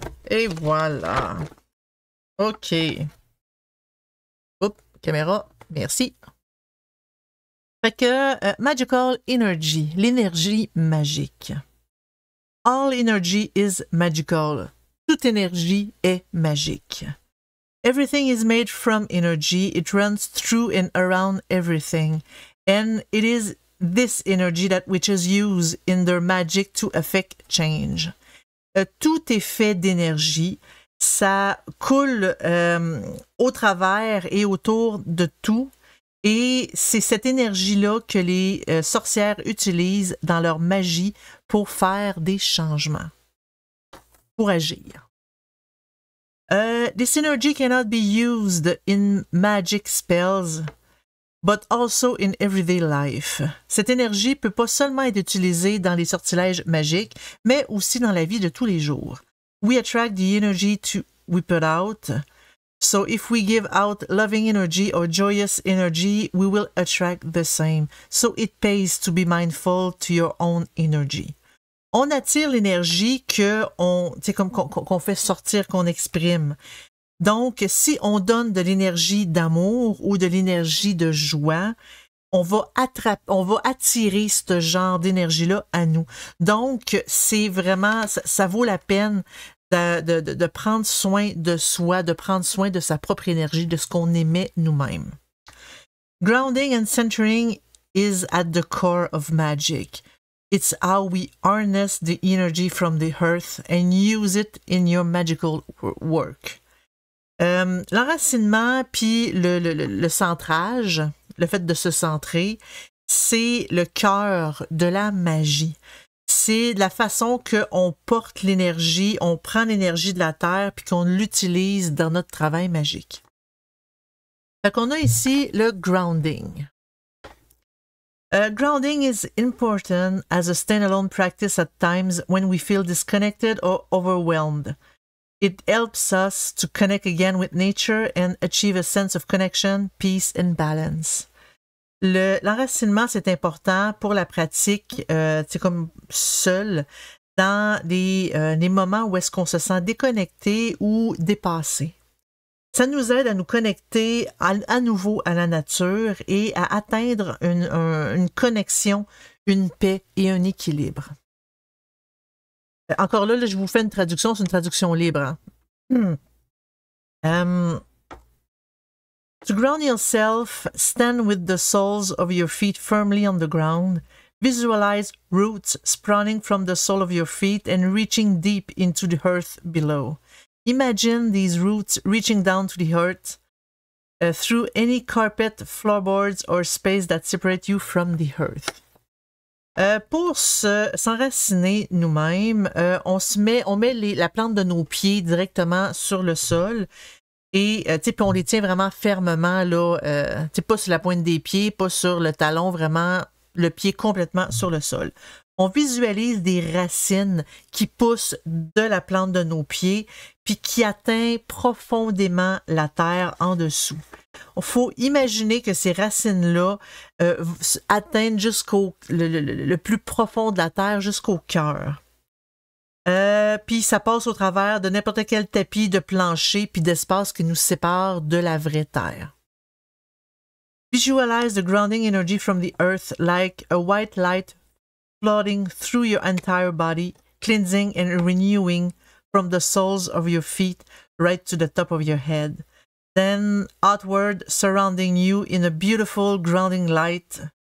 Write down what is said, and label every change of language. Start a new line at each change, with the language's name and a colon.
French: Et voilà. OK. Oups, caméra. Merci. Fait que Magical Energy, l'énergie magique.
English: All energy is magical.
French: Toute énergie est magique.
English: Everything is made from energy. It runs through and around everything. And it is this energy that witches use in their magic to effect change.
French: Tout est fait d'énergie. Ça coule au travers et autour de tout. Et c'est cette énergie-là que les sorcières utilisent dans leur magie pour faire des changements, pour agir.
English: This energy cannot be used in magic spells, but also in everyday life.
French: Cette énergie peut pas seulement être utilisée dans les sortilèges magiques, mais aussi dans la vie de tous les jours.
English: We attract the energy we put out. So if we give out loving energy or joyous energy, we will attract the same. So it pays to be mindful to your own energy.
French: On attire l'énergie qu'on fait sortir, qu'on exprime. Donc, si on donne de l'énergie d'amour ou de l'énergie de joie, on va attirer ce genre d'énergie-là à nous. Donc, c'est vraiment, ça vaut la peine de prendre soin de soi, de prendre soin de sa propre énergie, de ce qu'on émet nous-mêmes.
English: Grounding and centering is at the core of magic. It's how we harness the energy from the earth and use it in your magical work.
French: L'enracinement puis le centrage, le fait de se centrer, c'est le cœur de la magie. C'est la façon qu'on porte l'énergie, on prend l'énergie de la Terre puis qu'on l'utilise dans notre travail magique. Fait qu'on a ici le grounding.
English: Grounding is important as a standalone practice at times when we feel disconnected or overwhelmed. It helps us to connect again with nature and achieve a sense of connection, peace and balance.
French: L'enracinement, c'est important pour la pratique, c'est comme seul, dans les moments où est-ce qu'on se sent déconnecté ou dépassé. Ça nous aide à nous connecter à nouveau à la nature et à atteindre une connexion, une paix et un équilibre. Encore là, je vous fais une traduction, c'est une traduction libre. Hein?
English: To ground yourself, stand with the soles of your feet firmly on the ground. Visualize roots sprouting from the sole of your feet and reaching deep into the earth below. Imagine these roots reaching down to the earth through any carpet, floorboards, or space that separate you from the earth.
French: Pour s'enraciner nous-mêmes, on met la plante de nos pieds directement sur le sol. Et puis on les tient vraiment fermement, là, pas sur la pointe des pieds, pas sur le talon, vraiment le pied complètement sur le sol. On visualise des racines qui poussent de la plante de nos pieds, puis qui atteignent profondément la terre en dessous. Il faut imaginer que ces racines-là atteignent jusqu'au le plus profond de la terre, jusqu'au cœur. Puis ça passe au travers de n'importe quel tapis de plancher puis d'espace qui nous sépare de la vraie terre.
English: Visualize the grounding energy from the earth like a white light flooding through your entire body, cleansing and renewing from the soles of your feet right to the top of your head. Then outward, surrounding you in a beautiful grounding light.